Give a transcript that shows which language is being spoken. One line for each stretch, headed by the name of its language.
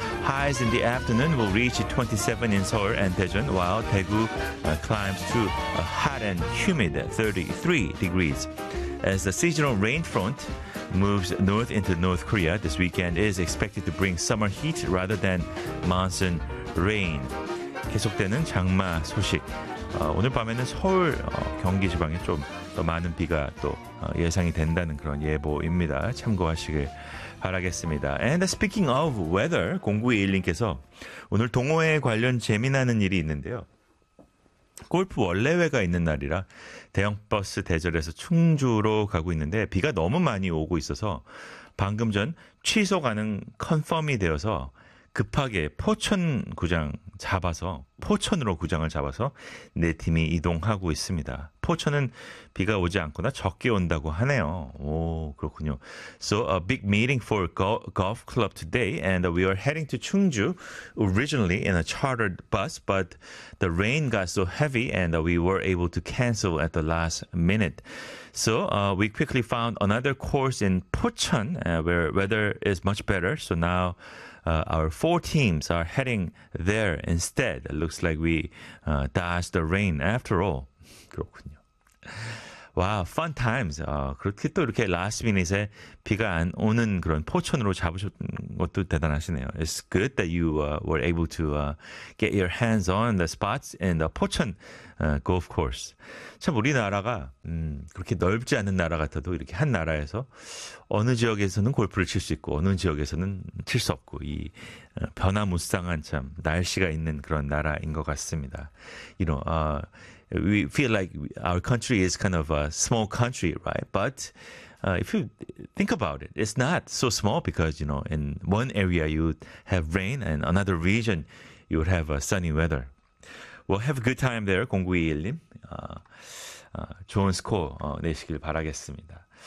English: Highs in the afternoon will reach 27 in Seoul and Daejeon, while Daegu climbs to a hot and humid 33 degrees. As the seasonal rain front moves north into North Korea, this weekend is expected to bring summer heat rather than monsoon rain.
Korean: 계속되는 장마 소식. 오늘 밤에는 서울 경기 지방에 좀 더 많은 비가 또 예상이 된다는 그런 예보입니다. 참고하시길 바라겠습니다.
English: And speaking of weather,
Korean: 0921님께서 오늘 동호회 관련 재미나는 일이 있는데요. 골프 원래회가 있는 날이라 대형버스 대절해서 충주로 가고 있는데 비가 너무 많이 오고 있어서 방금 전 취소 가능 컨펌이 되어서 급하게 포천 구장 잡아서 포천으로 구장을 잡아서 내 팀이 이동하고 있습니다. 포천은 비가 오지 않거나 적게 온다고 하네요. 오, 그렇군요.
English: So a big meeting for golf club today and we are heading to Chungju originally in a chartered bus but the rain got so heavy and we were able to cancel at the last minute. So we quickly found another course in Pocheon where weather is much better. So now our four teams are heading there instead. It looks like we dodged the rain after all.
Korean: 그렇군요.
English: Wow, fun times.
Korean: 그렇게 또 이렇게 last minute에 비가 안 오는 그런 포천으로 잡으셨던 것도 대단하시네요.
English: It's good that you were able to get your hands on the spots in the 포천 golf course.
Korean: 참 우리나라가 그렇게 넓지 않은 나라 같아도 이렇게 한 나라에서 어느 지역에서는 골프를 칠 수 있고 어느 지역에서는 칠 수 없고 이 변화무쌍한 참 날씨가 있는 그런 나라인 것 같습니다.
English: You know, we feel like our country is kind of a small country, right? But if you think about it, it's not so small because, you know, in one area you have rain and another region you would have sunny weather. Well, have a good time there, 0921님.
Korean: 좋은 스코어 내시길 바라겠습니다.